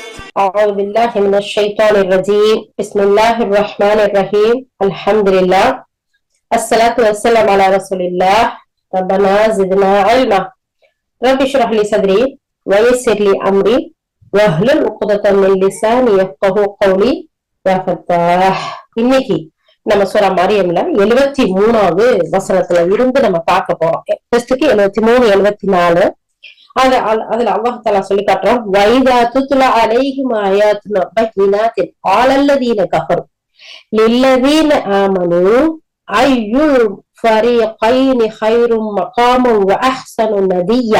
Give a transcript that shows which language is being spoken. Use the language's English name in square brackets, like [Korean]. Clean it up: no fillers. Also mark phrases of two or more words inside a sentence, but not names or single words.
[Arabic] أعوذ بالله من الشيطان الرجيم بسم الله الرحمن الرحيم الحمد لله الصلاة والسلام على رسول الله ربنا زدنا علما رب اشرح لي صدري ويسر لي أمري واحلل عقدة من لساني يفقهوا قولي يا فتاح. [Tamil] இன்னைக்கு நம்ம சூரா மரியம்ல 73வது வசனத்துல இருந்து நம்ம பார்க்க போறோம். ஃபர்ஸ்ட்க்கு 73 74 அதுல அல்லாஹ் தஆலா சொல்லி காட்டுறான், [Arabic] وإذا تتلى عليهم آياتنا بينات قال الذين كفروا للذين آمنوا أي الفريقين خير مقاما وأحسن نديا.